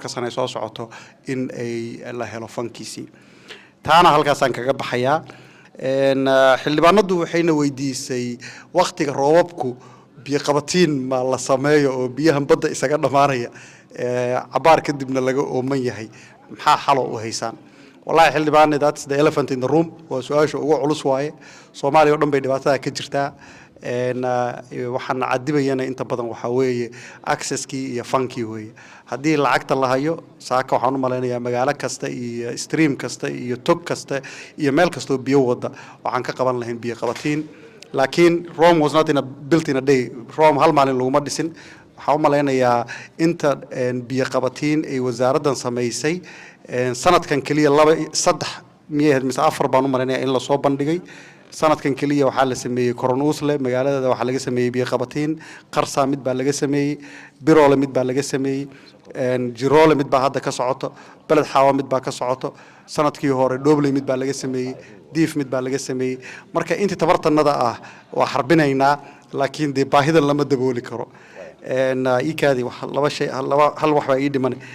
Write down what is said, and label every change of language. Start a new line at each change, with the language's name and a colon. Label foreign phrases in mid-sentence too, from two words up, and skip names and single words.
Somali: ka sano soo socoto in ay la helo fankiisi taana halkaas aan kaga baxayaa xildhibaanadu waxayna weydiisay waqtiga roobabku biyo qabatiin ma la sameeyo oo biyaha badda isaga dhamaanaya cabaar kadibna laga ooman yahay maxaa xalo u haysaan wallahi xildhibaanada
English: that's the elephant in the room
Somali: waa su'aasha ugu culus waaye Soomaaliya oo dhan bay dhibaatada ka jirtaa waxaan cadibayana inta badan waxa weeye accesskii iyo funkii weeye haddii lacagta la hayo saaka waxaan u maleynayaa magaalo kasta iyo stream kasta iyo tog kasta iyo meel kasta oo biyo wada waxaan ka qaban lahayn biyo qabatiin laakiin
English: Rome was not built in a day
Somali: Rome hal maalin laguma dhisin waxaan u maleynayaa inta biyo qabatiin ay wasaaraddan sameysay sanadkan kaliya 3 miyaheed mise 4 baan u maleynayaa in la soo bandhigay sanadkan kaliya waxaa la sameeyay Koronuusle magaalada waxaa laga sameeyay biyo qabatiin Qarsa mid baa laga sameeyay Biroole mid baa laga sameeyay Jiroole mid baa hadda ka socoto Balad Xaawa mid baa ka socoto sanadkii hore Doobley mid baa laga sameeyay Diif mid baa laga sameeyay marka inta tabartanada ah waa xarbinaynaa laakiin de baahida lama dabooli karo ikaadi wax laba shay hal wax baa ii dhiman